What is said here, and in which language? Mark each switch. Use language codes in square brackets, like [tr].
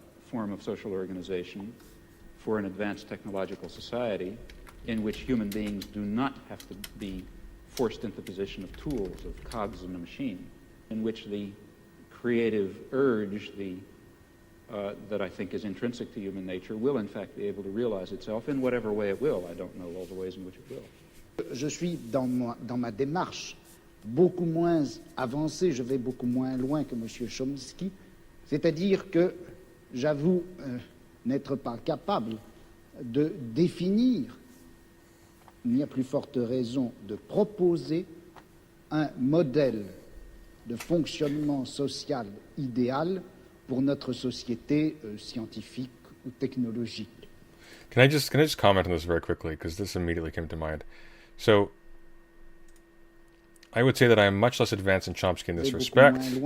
[en] form of social organization for an advanced technological society in which human beings do not have to be forced into the position of tools, of cogs in a machine, in which the creative urge, the that I think is intrinsic to human nature will in fact be able to realize itself in whatever way it will. I don't know all the ways in which it will. [fr] Je suis dans ma démarche beaucoup moins avancée, je vais beaucoup moins loin que M. Chomsky, c'est-à-dire que j'avoue n'être pas capable de définir, il n'y a plus forte raison de proposer un modèle de fonctionnement social idéal pour notre société scientifique ou technologique. [en] Can I just comment on this very quickly, because this immediately came to mind. So, I would say that I am much less advanced than Chomsky in this respect.